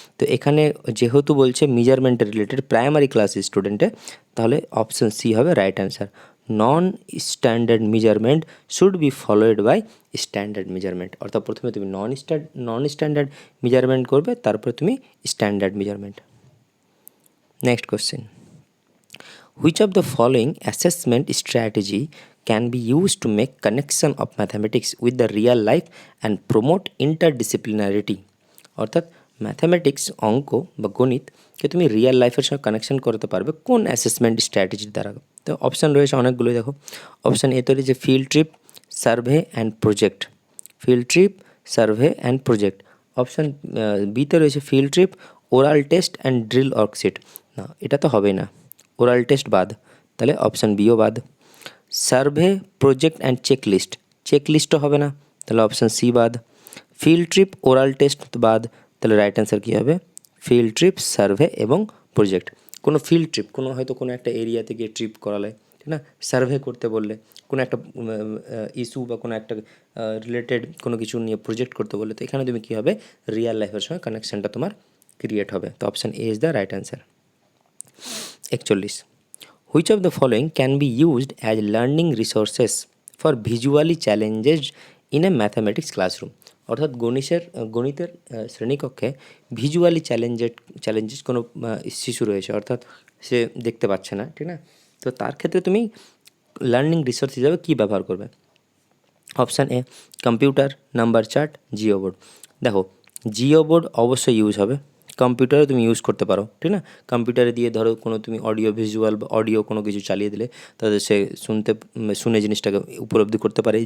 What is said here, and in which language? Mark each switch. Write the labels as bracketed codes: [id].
[bn] তো এখানে যেহেতু বলছে মেজারমেন্টের রিলেটেড প্রাইমারি ক্লাস স্টুডেন্টে, তাহলে অপশন সি হবে right answer. [en] Non standard measurement should be followed by standard measurement. [bn] অর্থাৎ প্রথমে তুমি নন স্ট্যান্ডার্ড মেজারমেন্ট করবে, তারপরে তুমি standard measurement. [en] Next question, which of the following assessment strategy can be used to make connection of mathematics with the real life and promote interdisciplinarity? [bn] অর্থাৎ mathematics, অঙ্ক বা গণিতকে তুমি রিয়েল লাইফের সঙ্গে কানেকশন করতে পারবে কোন অ্যাসেসমেন্ট স্ট্র্যাটেজির দ্বারা? তো অপশান রয়েছে অনেকগুলোই, দেখো অপশান এ তো রয়েছে field trip, survey and project, field trip, survey and project. Option বিতে রয়েছে field trip, oral test and drill worksheet. না, এটা তো হবেই না, ওরাল টেস্ট বাদ, তাহলে অপশান বিও বাদ। সার্ভে, প্রজেক্ট অ্যান্ড চেকলিস্ট, চেকলিস্টও হবে না, তাহলে অপশান সি বাদ। ফিল্ড ট্রিপ, ওরাল টেস্ট বাদ, তাহলে রাইট অ্যান্সার কী হবে, ফিল্ড ট্রিপ, সার্ভে এবং প্রজেক্ট। কোনো ফিল্ড ট্রিপ, কোনো হয়তো কোনো একটা এরিয়াতে গিয়ে ট্রিপ করালে, ঠিক না, সার্ভে করতে বললে, কোনো একটা ইস্যু বা কোনো একটা রিলেটেড কোনো কিছু নিয়ে প্রজেক্ট করতে বললে, তো এখানে তুমি কী হবে, রিয়েল লাইফের সঙ্গে কানেকশানটা তোমার ক্রিয়েট হবে। [en] তো option A is the right answer. 41. Which of the following can be used as learning resources for visually challenged in a mathematics classroom? [bn] অর্থাৎ গণিতের শ্রেণীকক্ষে ভিজুয়ালি চ্যালেঞ্জেস কোনো শিশু রয়েছে, অর্থাৎ সে দেখতে পাচ্ছে না, ঠিক না, তো তার ক্ষেত্রে তুমি লার্নিং রিসোর্স হিসাবে কী ব্যবহার করবে? Option a computer, number chart, Jio board. দেখো জিও বোর্ড অবশ্যই ইউজ হবে, কম্পিউটারে তুমি ইউজ করতে পারো, ঠিক না, কম্পিউটারে দিয়ে ধরো কোনো তুমি অডিও ভিজুয়াল বা অডিও কোনো কিছু চালিয়ে দিলে, তাদের সে শুনে জিনিসটাকে উপলব্ধি করতে পারে।